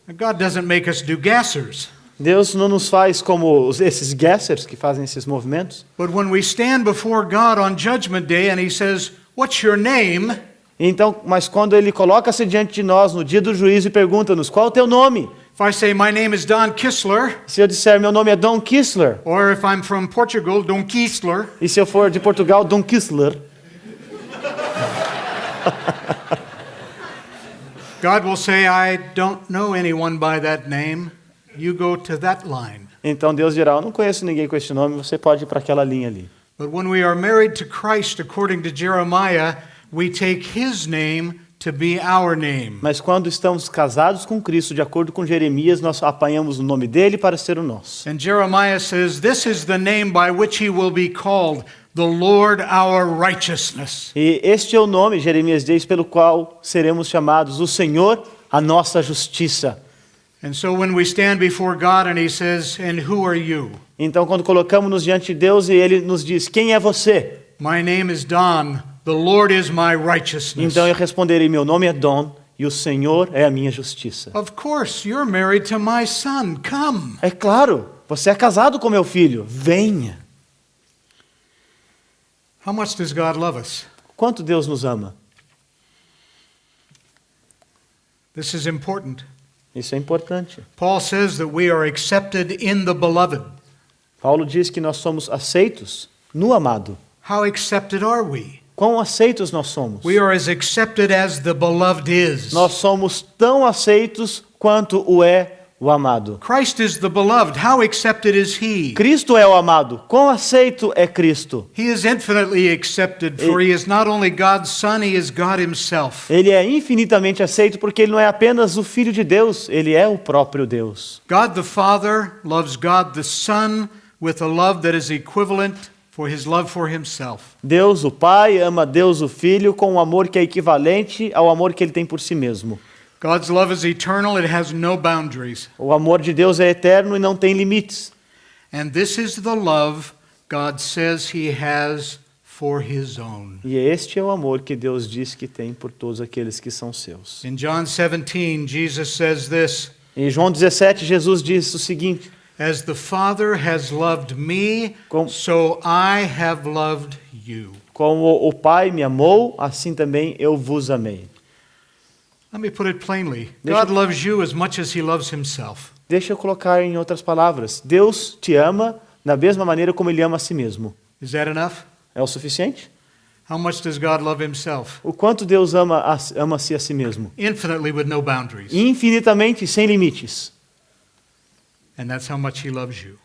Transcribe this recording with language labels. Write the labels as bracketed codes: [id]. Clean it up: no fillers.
[en] God doesn't make us do gassers. [pt] Deus não nos faz como esses guessers que fazem esses movimentos. [en] But when we stand before God on Judgment Day and He says, "What's your name?" [pt] Então, mas quando Ele coloca-se diante de nós no dia do juízo e pergunta-nos, qual é o teu nome? [en] If I say, "My name is Don Kistler," [pt] Se eu disser, meu nome é Don Kistler, [en] or if I'm from Portugal, Don Kistler, [pt] e se eu for de Portugal, Don Kistler, [en] God will say, "I don't know anyone by that name. You go to that line." [pt] então Deus dirá, eu não conheço ninguém com esse nome, você pode ir para aquela linha ali. [en] But when we are married to Christ, according to Jeremiah, we take His name to be our name. [pt] Mas quando estamos casados com Cristo, de acordo com Jeremias, nós apanhamos o nome dele para ser o nosso. [en] And Jeremiah says, "This is the name by which He will be called, the Lord our righteousness." [pt] E este é o nome, Jeremias diz, pelo qual seremos chamados o Senhor, a nossa justiça. [en] And so when we stand before God and He says, "And who are you?" [pt] Então, quando colocamos-nos diante de Deus e Ele nos diz, quem é você? [en] "My name is Don. The Lord is my righteousness." [pt] Então eu responderei, meu nome é Don e o Senhor é a minha justiça. [en] Of course, you're married to my son. Come. [pt] É claro, você é casado com meu filho, venha. [en] How much does God love us? [pt] Quanto Deus nos ama? [en] This is important. [pt] Isso é importante. [en] Paul says that we are accepted in the beloved. [pt] Paulo diz que nós somos aceitos no amado. [en] How accepted are we? [pt] Quão aceitos nós somos? [en] We are as accepted as the beloved is. [pt] Nós somos tão aceitos quanto o é o amado. [en] Christ is the beloved. How accepted is He? [pt] Cristo é o amado. Quão aceito é Cristo? [en] He is infinitely accepted, for He is not only God's Son, He is God Himself. [pt] Ele é infinitamente aceito porque ele não é apenas o Filho de Deus, ele é o próprio Deus. [en] God the Father loves God the Son with a love that is equivalent for His love for Himself. [pt] Deus o Pai ama Deus o Filho com um amor que é equivalente ao amor que ele tem por si mesmo. [en] God's love is eternal, it has no boundaries. [pt] O amor de Deus é eterno e não tem limites. [en] And this is the love God says He has for His own. [pt] E este é o amor que Deus diz que tem por todos aqueles que são seus. [en] In John 17, Jesus says this, [pt] Em João 17, Jesus diz o seguinte: [en] As the Father has loved me, [pt] Com- [en] so I have loved you. [pt] como o Pai me amou, assim também eu vos amei. [en] Let me put it plainly. [pt] Deixa- [en] God loves you as much as he loves himself. [pt] Deixa eu colocar em outras palavras. Deus te ama da mesma maneira como Ele ama a si mesmo. [en] Is that enough? [pt] É o suficiente? [en] How much does God love himself? [pt] O quanto Deus ama-se a si mesmo? [en] Infinitely with no boundaries. [pt] Infinitamente, sem limites. [en] And that's how much he loves you.